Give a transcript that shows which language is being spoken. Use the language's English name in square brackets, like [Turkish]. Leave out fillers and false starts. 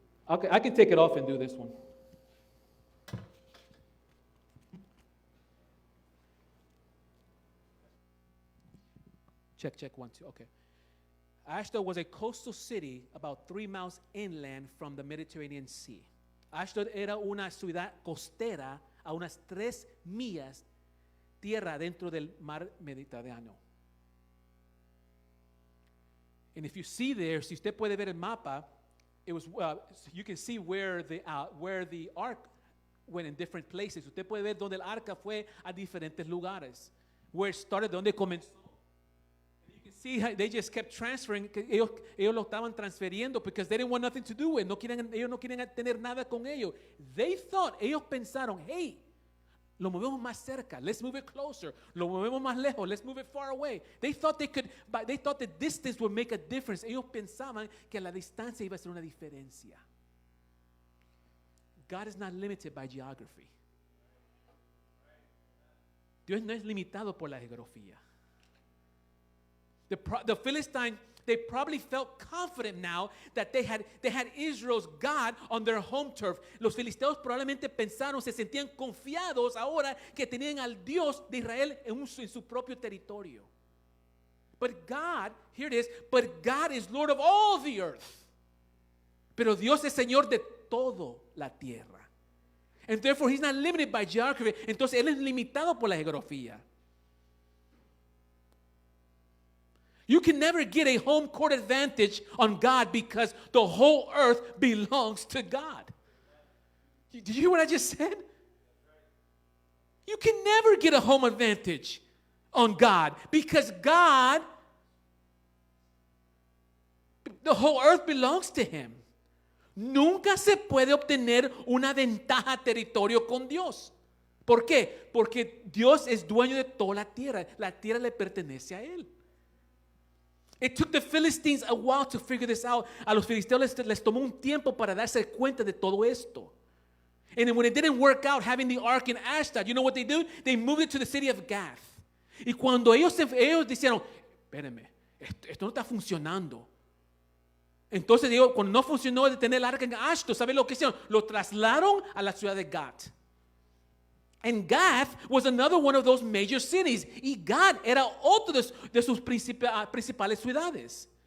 [English] Okay, I can take it off and do this one. Check, check, 1, 2, okay. Ashdod was a coastal city about 3 miles inland from the Mediterranean Sea. [Spanish] Ashdod era una ciudad costera a unas 3 millas tierra dentro del mar Mediterráneo. [English] And if you see there, [Spanish] si usted puede ver el mapa, [English] it was you can see where the ark went in different places. [Spanish] Usted puede ver donde el arca fue a diferentes lugares. [English] Where it started, [Spanish] donde comenzó. [English] You can see how they just kept transferring. [Spanish] Ellos lo estaban transfiriendo [English] because they didn't want nothing to do with it. [Spanish] Ellos no quieren tener nada con ellos. Ellos pensaron, hey, lo movemos más cerca. [English] Let's move it closer. [Spanish] Lo movemos más lejos. [English] Let's move it far away. They thought the distance would make a difference. [Spanish] Ellos pensaban que la distancia iba a ser una diferencia. [English] God is not limited by geography. [Spanish] Dios no es limitado por la geografía. [English] The Philistines, they probably felt confident now that they had Israel's God on their home turf. [Spanish] Los filisteos probablemente pensaron, se sentían confiados ahora que tenían al Dios de Israel en su propio territorio. [English] But God, here it is, but God is Lord of all the earth. [Spanish] Pero Dios es Señor de toda la tierra. [English] And therefore He's not limited by geography. [Spanish] Entonces Él es limitado por la geografía. [English] You can never get a home court advantage on God because the whole earth belongs to God. Did you hear what I just said? You can never get a home advantage on God because God, the whole earth belongs to Him. [Spanish] Nunca se puede obtener una ventaja territorio con Dios. ¿Por qué? Porque Dios es dueño de toda la tierra. La tierra le pertenece a Él. [English] It took the Philistines a while to figure this out. [Spanish] A los filisteos les tomó un tiempo para darse cuenta de todo esto. [English] And when it didn't work out having the ark in Ashdod, you know what they do? They moved it to the city of Gath. [Spanish] Y cuando ellos dijeron, espérenme, esto no está funcionando. Entonces digo, cuando no funcionó de tener el arca en Ashdod, ¿saben lo que hicieron? Lo trasladaron a la ciudad de Gath. [English] And Gath was another one of those major cities. [Spanish] Y Gath era otro de sus principales ciudades.